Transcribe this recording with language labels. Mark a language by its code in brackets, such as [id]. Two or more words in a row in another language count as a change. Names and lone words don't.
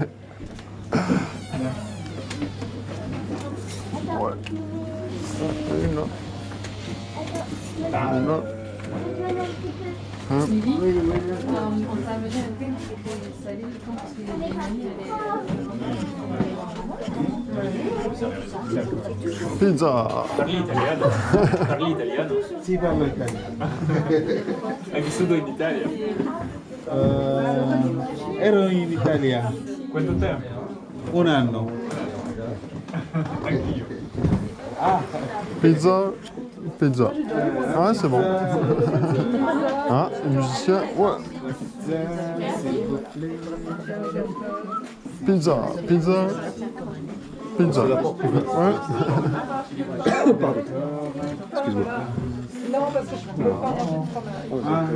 [fr] Ouais. Une là. Une là. Hein? On t'a amené un thème qui était salé, parce que les mamie, Pizza. [it] Parli italiano. Parli italiano. Sì, parlo italiano. Hai vissuto in Italia? Ero in Italia. Quanto tempo? Un anno. Anch'io. Pizza. Pizza. [fr] Ah ouais, c'est bon. Ah, musicien. Ouais. Pizza. Pizza. Pizza. Ouais. Pardon. Excuse-moi. Non, parce que je peux pas